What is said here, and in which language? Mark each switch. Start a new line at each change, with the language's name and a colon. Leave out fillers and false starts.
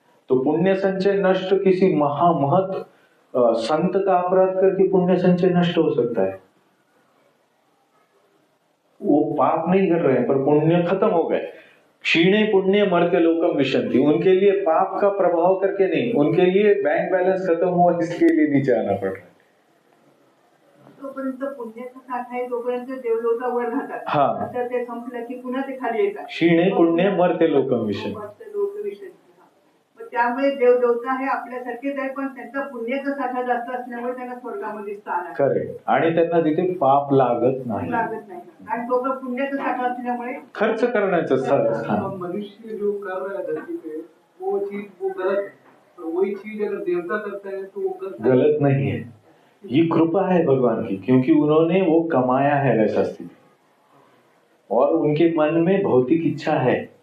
Hindi: तो पुण्य संचय नष्ट किसी महत संत का अपराध करके पुण्य संचय नष्ट हो सकता है। वो पाप नहीं कर रहे हैं पर पुण्य खत्म हो गए।
Sanskrit: क्षीणे पुण्य मर्त्य लोकम विशंति,
Hindi: उनके लिए पाप का प्रभाव करके नहीं, उनके लिए बैंक बैलेंस खत्म हुआ इसके लिए नीचे आना पड़ रहा है।
Marathi: तोपर्यंत पुण्याचा साठा आहे, तोपर्यंत देवलोकावर राहतात। हा, नंतर ते संपलं की पुन्हा ते खाली येतात।
Sanskrit: क्षीणे पुण्य मर्त्य लोकम विशंति।
Marathi: त्यामुळे देवदेवता हे आपल्यासारखेच आहे, पण त्यांचा पुण्याचा साठा जास्त असल्यामुळे त्यांना स्वर्गामध्ये स्थान आहे। करेक्ट, आणि त्यांना तिथे पाप लागत नाही, आणि तो पुण्याचा साठा असल्यामुळे खर्च करण्याचं स्थान।
Hindi: मनुष्य जो कर रहा है धरती पे वो चीज वो गलत है, तो वही चीज अगर देवता करता है तो वो गलत नहीं है। ये कृपा है भगवान की, क्योंकि उन्होंने वो कमाया है वैसा स्थिति, और उनके मन में भौतिक इच्छा है।